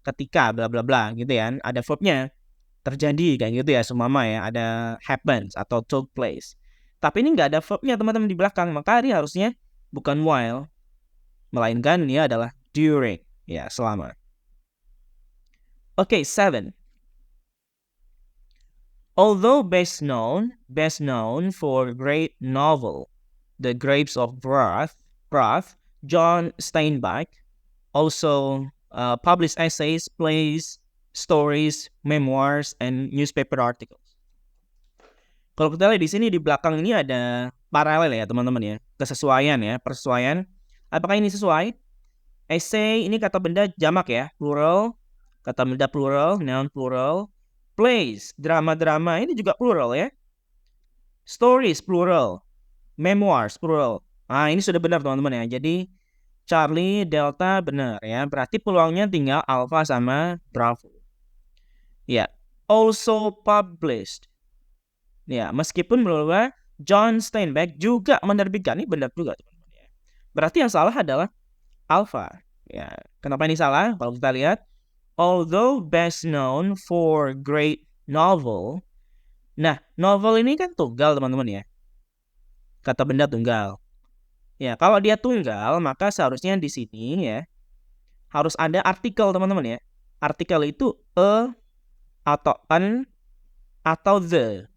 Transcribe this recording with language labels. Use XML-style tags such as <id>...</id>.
<id>Ketika, bla bla bla gitu ya. Ada verbnya. Terjadi kayak gitu ya semama ya, ada happens atau</id> <en>took place.</en> <id>Tapi ini nggak ada verbnya teman-teman di belakang, maka ini harusnya bukan while, melainkan ini adalah during ya, selama. Okay, 7. Although best known for great novel The Grapes of Wrath, John Steinbeck also published essays, plays, stories, memoirs, and newspaper articles. Kalau kita lihat di sini di belakang ini ada paralel ya teman-teman ya, kesesuaian ya, persesuaian. Apakah ini sesuai? Essay ini kata benda jamak ya, plural, kata benda plural, noun plural. Plays, drama-drama ini juga plural ya. Stories plural, memoirs plural. Nah, ini sudah benar teman-teman ya. Jadi Charlie, Delta benar ya. Berarti peluangnya tinggal Alpha sama Bravo. Ya,</id> <en>also published.</en> <id>Ya, meskipun bahwa John Steinbeck juga menerbitkan, ini benar juga teman-teman ya. Berarti yang salah adalah Alpha. Ya, kenapa ini salah? Kalau kita lihat,</id> <en>although best known for great novel.</en> <id>Nah, novel ini kan tunggal teman-teman ya. Kata benda tunggal. Ya, kalau dia tunggal, maka seharusnya di sini ya harus ada artikel teman-teman ya. Artikel itu a atau an atau the.</id>